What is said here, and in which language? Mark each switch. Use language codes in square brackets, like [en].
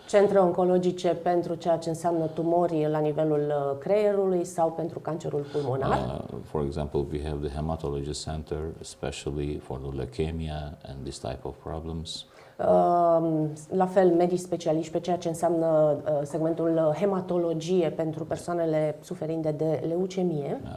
[ro] Centre oncologice pentru ceea ce înseamnă tumori la nivelul creierului sau pentru cancerul pulmonar. [en] For example, we have the hematology center, especially for the leukemia and this type of problems. [ro] La fel, medici specialiști pe ceea ce înseamnă segmentul hematologie pentru persoanele suferinde de leucemie.